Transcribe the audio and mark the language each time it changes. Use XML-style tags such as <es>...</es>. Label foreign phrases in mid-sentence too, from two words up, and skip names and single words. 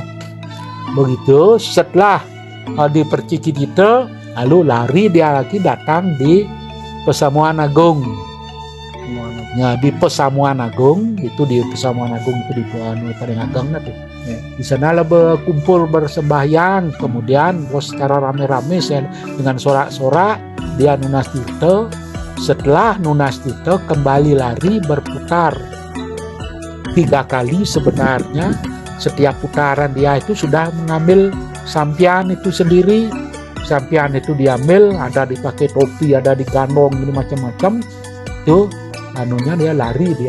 <id>Begitu setelah diperciki kita, lalu lari dia lagi datang di Pesamuan Agung. Ya, di Pesamuan Agung itu di Padang nanti. Di sana berkumpul bersembahyang, kemudian secara rame-rame dengan sorak-sorak dia nunas tirta. Setelah nunas tirta kembali lari berputar 3 kali sebenarnya. Setiap putaran dia itu sudah mengambil sampian itu sendiri. Sampian itu diambil, ada dipakai topi, ada digandong ini macam-macam. Itu anunya dia lari dia.</id>